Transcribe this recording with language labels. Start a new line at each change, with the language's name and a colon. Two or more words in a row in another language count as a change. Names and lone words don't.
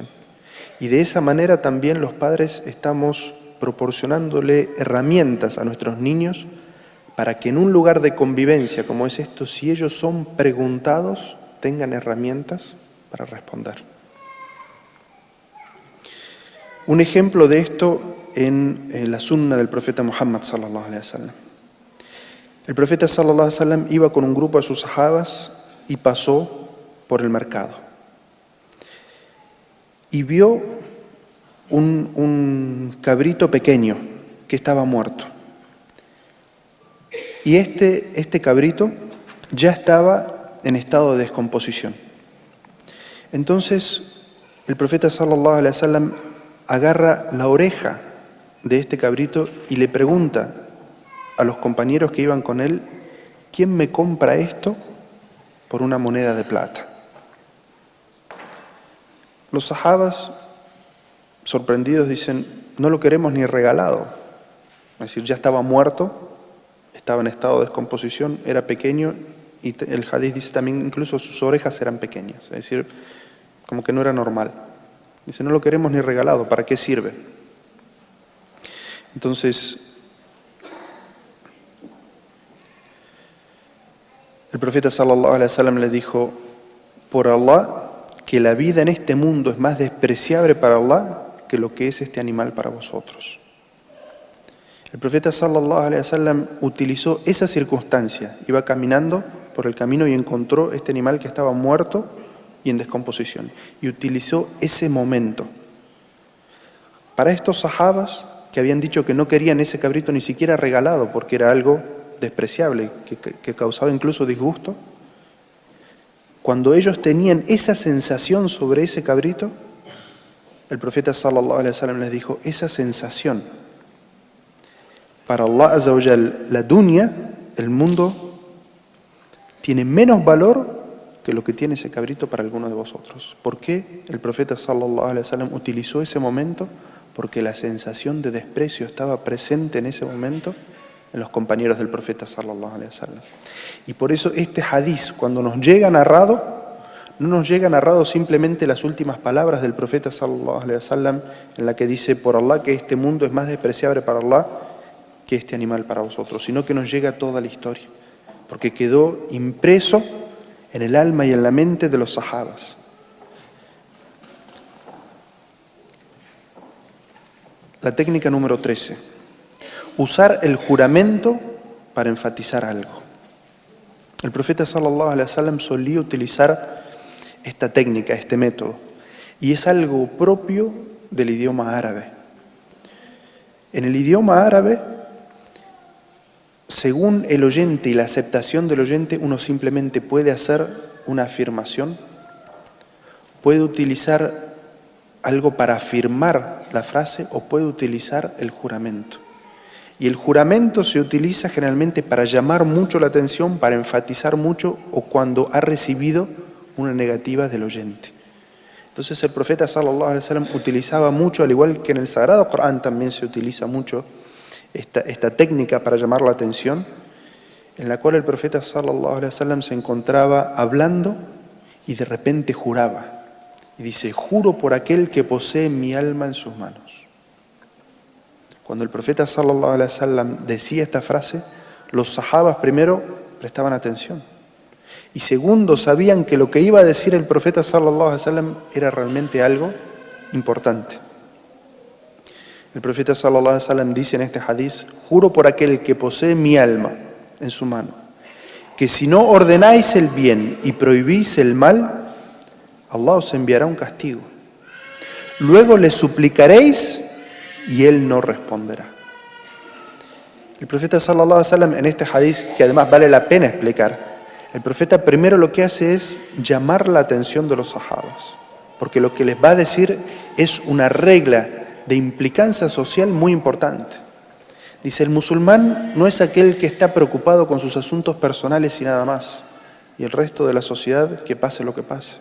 Spanish: Y de esa manera también los padres estamos proporcionándole herramientas a nuestros niños para que en un lugar de convivencia como es esto, si ellos son preguntados, tengan herramientas para responder. Un ejemplo de esto en la sunna del profeta Muhammad
Arabic: صلى الله عليه وسلم.
Spanish: El profeta
Arabic: صلى الله عليه وسلم
Spanish: iba con un grupo de sus sahabas y pasó por el mercado. Y vio un cabrito pequeño que estaba muerto. Y este cabrito ya estaba en estado de descomposición. Entonces el profeta
Arabic: صلى الله عليه وسلم
Spanish: agarra la oreja de este cabrito y le pregunta a los compañeros que iban con él: ¿quién me compra esto por una moneda de plata? Los sahabas, sorprendidos, dicen: no lo queremos ni regalado. Es decir, ya estaba muerto, estaba en estado de descomposición, era pequeño, y el hadith dice también incluso sus orejas eran pequeñas, es decir, como que no era normal. Dice: no lo queremos ni regalado, ¿para qué sirve? Entonces, el profeta
Arabic: صلى الله عليه وسلم
Spanish: le dijo: por Allah, que la vida en este mundo es más despreciable para Allah que lo que es este animal para vosotros. El profeta
Arabic: صلى الله عليه وسلم
Spanish: utilizó esa circunstancia. Iba caminando por el camino y encontró este animal que estaba muerto y en descomposición. Y utilizó ese momento. Para estos sahabas que habían dicho que no querían ese cabrito ni siquiera regalado porque era algo despreciable, que causaba incluso disgusto, cuando ellos tenían esa sensación sobre ese cabrito, el profeta
Arabic: صلى الله عليه وسلم
Spanish: les dijo: esa sensación, para Allah
Arabic: عز وجل,
Spanish: la dunya, el mundo, tiene menos valor que lo que tiene ese cabrito para alguno de vosotros. ¿Por qué el profeta
Arabic: صلى الله عليه وسلم
Spanish: utilizó ese momento? Porque la sensación de desprecio estaba presente en ese momento en los compañeros del profeta
Arabic: صلى الله عليه وسلم.
Spanish: Y por eso este hadiz, cuando nos llega narrado, no nos llega narrado simplemente las últimas palabras del profeta
Arabic: صلى الله عليه وسلم,
Spanish: en la que dice: por Allah, que este mundo es más despreciable para Allah que este animal para vosotros, sino que nos llega toda la historia, porque quedó impreso en el alma y en la mente de los sahabas. La técnica número 13. Usar el juramento para enfatizar algo. El profeta
Arabic: صلى الله عليه وسلم
Spanish: solía utilizar esta técnica, este método, y es algo propio del idioma árabe. En el idioma árabe, según el oyente y la aceptación del oyente, uno simplemente puede hacer una afirmación, puede utilizar algo para afirmar la frase o puede utilizar el juramento. Y el juramento se utiliza generalmente para llamar mucho la atención, para enfatizar mucho o cuando ha recibido una negativa del oyente. Entonces el profeta
Arabic: صلى الله عليه وسلم
Spanish: utilizaba mucho, al igual que en el Sagrado Corán también se utiliza mucho esta técnica para llamar la atención, en la cual el profeta
Arabic: صلى الله عليه وسلم
Spanish: se encontraba hablando y de repente juraba. Y dice, juro por aquel que posee mi alma en sus manos. Cuando el profeta
Arabic: صلى الله عليه وسلم
Spanish: decía esta frase, los sahabas primero prestaban atención. Y segundo, sabían que lo que iba a decir el profeta
Arabic: صلى الله عليه وسلم
Spanish: era realmente algo importante. El profeta
Arabic: صلى الله عليه وسلم
Spanish: dice en este hadiz, juro por aquel que posee mi alma en su mano, que si no ordenáis el bien y prohibís el mal, Allah os enviará un castigo. Luego le suplicaréis y él no responderá. El profeta
Arabic: صلى الله عليه وسلم
Spanish: en este hadiz, que además vale la pena explicar, el profeta primero lo que hace es llamar la atención de los sahabas, porque lo que les va a decir es una regla de implicancia social muy importante. Dice, el musulmán no es aquel que está preocupado con sus asuntos personales y nada más, y el resto de la sociedad que pase lo que pase.